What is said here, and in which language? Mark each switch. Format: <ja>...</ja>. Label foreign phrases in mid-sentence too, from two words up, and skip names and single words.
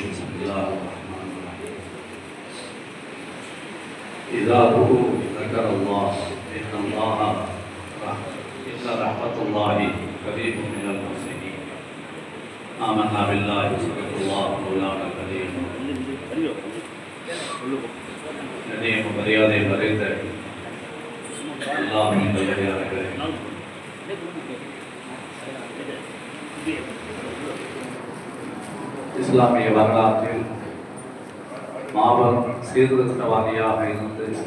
<ar>بسم الله الرحمن الرحيم. إذا ذكر الله إن رحمة الله قريب من المحسنين. آمنا بالله وصدق الله مولانا الكريم.</ar> <ta>கண்ணியம் மரியாதை நிறைந்த அல்லாஹ்வின் நல்லடியார்களே, இஸ்லாமிய வரலாற்றில் மாபெரும் சீர்திருத்தவாதியாக இருந்து</ta>